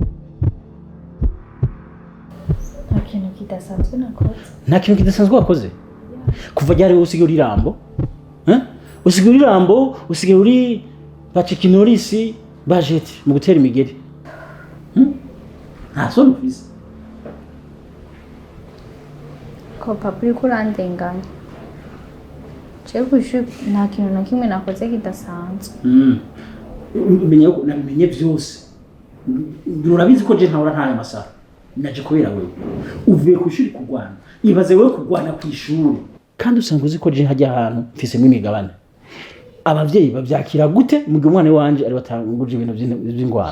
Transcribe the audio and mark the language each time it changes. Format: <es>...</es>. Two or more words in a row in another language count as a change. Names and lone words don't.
<rn>Kidasanzwe nakoze. Nta kintu kidasanzwe wakoze? Kuva ryari usigaye uri Rambo? Usigaye uri Rambo, usigaye uri Bacikinorisi, bajeti mu gutera imigeri. Nta soni ufise. Ko papa uri kurandenganya. Je kwishuri nta kintu na kimwe nakoze kidasanzwe. Namenye byose. Urabizi ko je ntahora ntaye masaha. Naje kubera wewe uvuye ku ishuri kugwana ibaze wewe kugwana ku ishuri kandi usanga uzi ko je hajya ahantu mfisemo imigabane abavyeyi bavyakira gute mu gihe umwana wanje ari batanguje ibintu by'ingwana</rn>